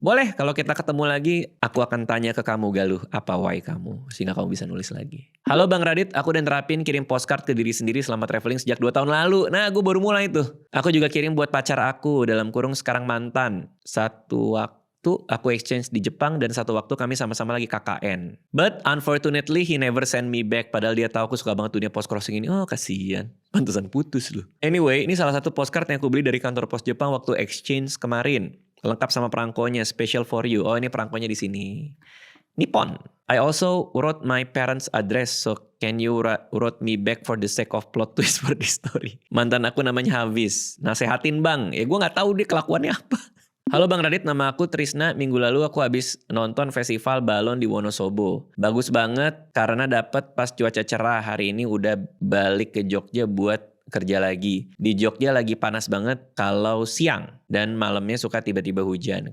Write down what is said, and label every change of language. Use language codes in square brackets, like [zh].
[id] Boleh kalau kita ketemu lagi, aku akan tanya ke kamu Galuh, apa why kamu? Sehingga kamu bisa nulis lagi. Halo Bang Radit, aku udah nerapin kirim postcard ke diri sendiri selama traveling sejak 2 tahun lalu. Nah, gue baru mulai tuh. Aku juga kirim buat pacar aku, dalam kurung sekarang mantan. Satu waktu aku exchange di Jepang dan satu waktu kami sama-sama lagi KKN. [en] But unfortunately he never send me back. [id] Padahal dia tahu aku suka banget dunia post crossing ini. Oh kasihan. Pantesan putus loh. Anyway, ini salah satu postcard yang aku beli dari kantor pos Jepang waktu exchange kemarin. Lengkap sama perangkonya, [en] special for you. [id] Oh ini perangkonya di sini. Nippon. [en] I also wrote my parents' address, so can you wrote me back for the sake of plot twist for this story. [id] Mantan aku namanya Hafiz. Nasehatin bang. Ya gue gak tahu dia kelakuannya apa. Halo Bang Radit, nama aku Trisna. Minggu lalu aku habis nonton festival balon di Wonosobo. Bagus banget karena dapat pas cuaca cerah. Hari ini udah balik ke Jogja buat kerja lagi. Di Jogja lagi panas banget kalau siang dan malamnya suka tiba-tiba hujan.